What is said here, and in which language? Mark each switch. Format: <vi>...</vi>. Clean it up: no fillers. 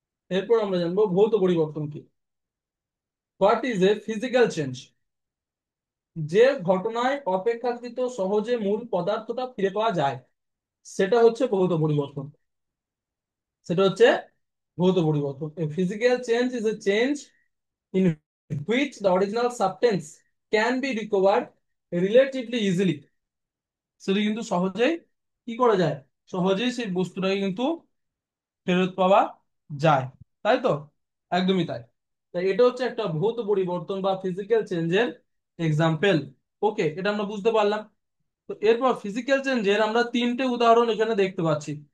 <bn>এরপর আমরা জানবো ভৌত পরিবর্তন কি।</bn> <en>What is a physical change?</en> <bn>যে ঘটনায় অপেক্ষাকৃত সহজে মূল পদার্থটা ফিরে পাওয়া যায় সেটা হচ্ছে ভৌত পরিবর্তন। সেটা হচ্ছে ভৌত পরিবর্তন।</bn> <en>A physical change is a change in which the original substance can be recovered relatively easily।</en> <bn>সেটা কিন্তু সহজেই কি করা যায়, সহজেই সেই বস্তুটাকে কিন্তু ফেরত পাওয়া যায়, তাই তো? একদমই তাই। তাই এটা হচ্ছে একটা ভৌত পরিবর্তন বা ফিজিক্যাল চেঞ্জের এক্সাম্পল। ওকে, এটা আমরা বুঝতে পারলাম। তো এরপর ফিজিক্যাল চেঞ্জের আমরা তিনটে উদাহরণ এখানে দেখতে পাচ্ছি।</bn>